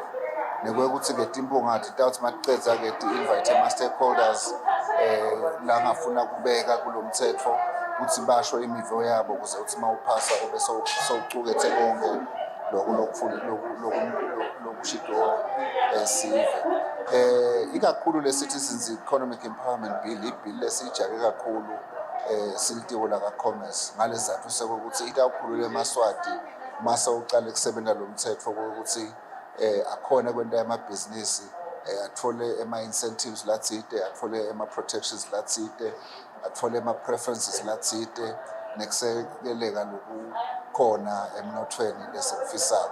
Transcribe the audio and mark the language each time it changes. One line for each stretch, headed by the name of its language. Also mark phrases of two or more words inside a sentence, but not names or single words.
Swati: Nekwekuthi-ke timphunga titawuthi matiqedza-ke ti-invite ama-stakeholders la ngafuna kubeka kulo mthetho ukuthi basho imivo yabo kuze ukuthi mawuphasa ube sewucukethe konke lokushido sive. Ikakhulu le
English: Citizens Economic Empowerment Bill
Swati: ibill lesijake kakhulu silitiko la commerce ngalezathu sekuthi itakhulule emaswati mase uqale kusebenza lo mthetho ukuthi akhona kwenta yamabhizinisi athole ama-incentives latsite athole ama-protections latsite athole ama-preferences latsite nekusekeleka lokukhona emnothweni lesikufisako.